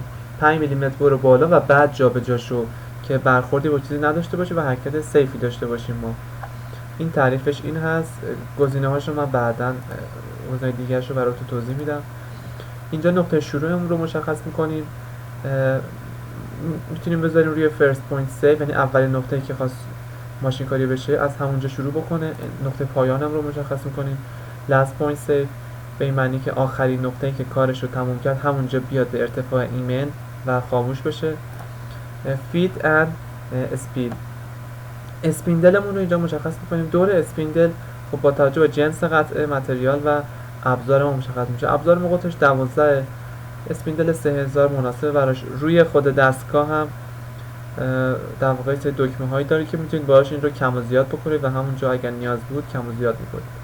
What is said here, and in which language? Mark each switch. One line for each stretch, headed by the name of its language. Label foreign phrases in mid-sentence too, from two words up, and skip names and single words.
Persian: 5 میلیمتر برو بالا و بعد جابجا شو که برخوردی با چیزی نداشته باشه و حرکت سیفی داشته باشیم ما. این تعریفش این هست. گزینه هاشو من بعداً گزینه دیگرشو براتون توضیح میدم. اینجا نقطه شروعمون رو مشخص میکنیم، میتونیم بذاریم روی
English: first point save،
Persian: یعنی اولین نقطه‌ای که خواست ماشین کاری بشه از همونجا شروع بکنه. نقطه پایانم رو مشخص میکنیم
English: last point save،
Persian: به این معنی که آخرین نقطه‌ای که کارش رو تموم کرد همونجا بیاد به ارتفاع ایمن و خاموش بشه.
English: feed and speed،
Persian: اسپیندلمون رو اینجا مشخص میکنیم. دور اسپیندل خب با توجه به جنس قطعه، متریال و ابزار ما مشخص میشه. ابزار ما قطرش 12، اسپیندل 3000 مناسب براش. روی خود دستگاه هم در واقع دکمه هایی داره که میتونید باهاش این رو کم و زیاد بکنید و همونجا اگر نیاز بود کم و زیاد میکنید.